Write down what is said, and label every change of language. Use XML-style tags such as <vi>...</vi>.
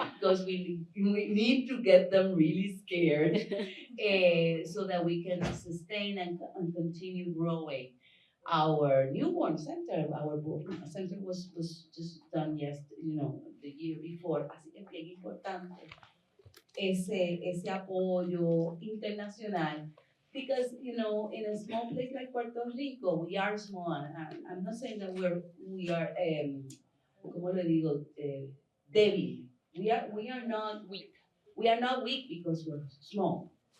<en>because we need to get them really scared so that we can sustain and continue growing our newborn center. Our center was just done the year before.</en> <es>Así que es bien importante ese apoyo internacional.</es> <en>Because, in a small place like Puerto Rico, we are small. I'm not saying that we are, ¿cómo le digo? Débil. We are not weak. We are not weak because we're small.</en>